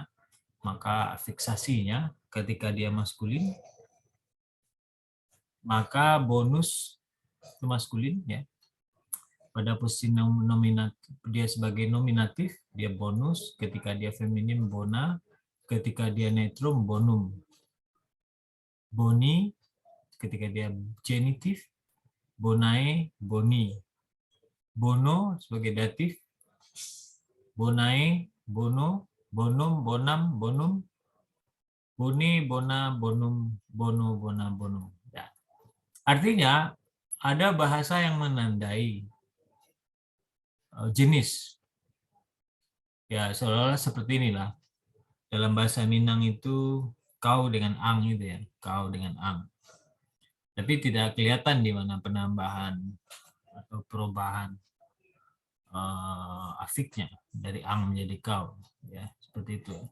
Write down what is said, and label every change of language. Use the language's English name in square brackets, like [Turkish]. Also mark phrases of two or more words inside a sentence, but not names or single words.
[Indonesian] Maka fiksasinya ketika dia maskulin, maka bonus itu maskulin ya. Pada posisi nominatif dia sebagai nominatif, dia bonus. Ketika dia feminim, bona. ketika dia netrum, bonum. Boni, ketika dia genitif, [Latin] bonae, boni. [Indonesian] Bono sebagai datif, [Latin] bonae, bono, bonum, bonam, bonum, boni, bona, bonum, bono, bona, bonum. [Indonesian] Ya. Artinya ada bahasa yang menandai jenis. Ya, seolah-olah seperti inilah. Dalam bahasa Minang itu kau dengan ang itu ya, kau dengan ang. Tapi tidak kelihatan di mana penambahan atau perubahan afiknya dari ang menjadi kau, ya seperti itu.